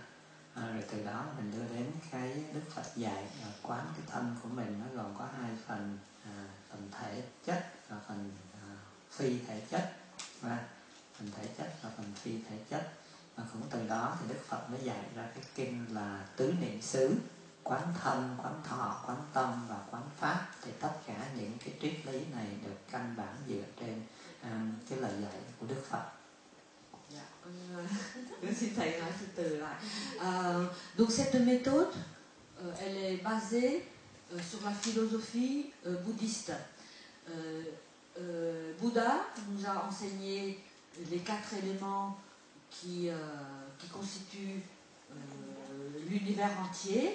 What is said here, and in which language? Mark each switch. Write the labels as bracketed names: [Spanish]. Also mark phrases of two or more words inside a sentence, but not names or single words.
[Vietnamese] Rồi từ đó mình đưa đến cái Đức Phật dạy quán cái thân của mình, nó gồm có 2 phần, phần thể chất và phần phi thể chất, phần thể chất và phần phi thể chất. Và cũng từ đó thì Đức Phật mới dạy ra cái kinh là tứ niệm xứ, quán thân, quán thọ, quán tâm và quán pháp. Thì tất cả những cái triết lý này được căn bản dựa trên cái lời dạy của Đức Phật. [French] Donc cette méthode elle est basée sur la philosophie bouddhiste. Bouddha nous a enseigné les 4 éléments qui constituent l'univers entier.